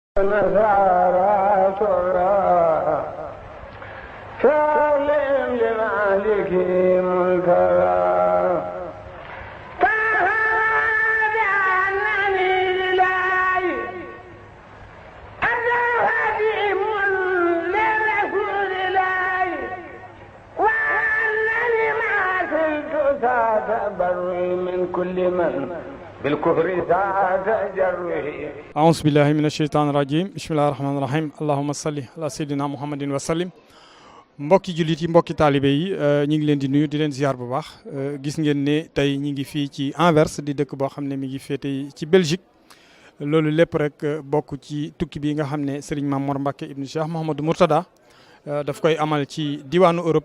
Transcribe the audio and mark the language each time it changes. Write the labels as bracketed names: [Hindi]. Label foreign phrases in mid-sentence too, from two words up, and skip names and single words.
[Arabic] نثارا ترى سالم لمالك ملكا فهذا أنني لله أنا خديم لرسول الله وأنني ما زلت تبرئ من كل من بالكفر تجره أعوذ بالله من الشيطان الرجيم بسم الله الرحمن الرحيم اللهم صل على سيدنا محمد وسلم [Wolof] mbokki jullit yi mbokki taalibe yi ñu ngi leen di nuyu di leen ziar bu baax gis ngeen ne tey ñu ngi fii ci Anvers di dëkk boo xam ne mi ngi féete ci Belgique loolu lépp rek bokk ci tukki bi nga xam ne Serigne Mame Mor Mbacke ibnu Cheikh Mouhamadou Mourtada daf koy amal ci diwaanu Europe